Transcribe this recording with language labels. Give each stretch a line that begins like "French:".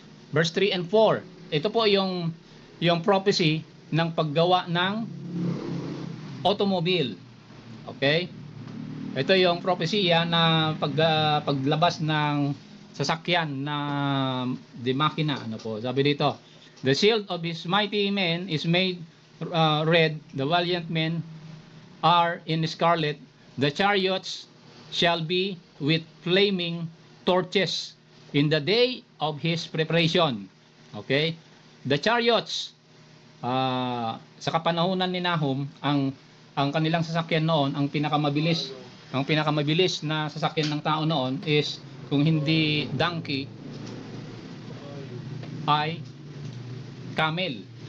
English: Verse 3 and 4.
Filipino: Ito po yung prophecy ng paggawa ng automobile. Okay? Ito yung propesya na paglabas ng sasakyan na di makina. Ano po?
English: Sabi dito, the shield of his mighty men is made red, the valiant men are in scarlet, the chariots shall be with flaming torches in the day of his preparation. Okay?
Filipino: The chariots, sa kapanahunan ni Nahum, ang kanilang sasakyan noon, ang pinakamabilis na sasakyan ng tao noon is, kung hindi donkey, ay camel.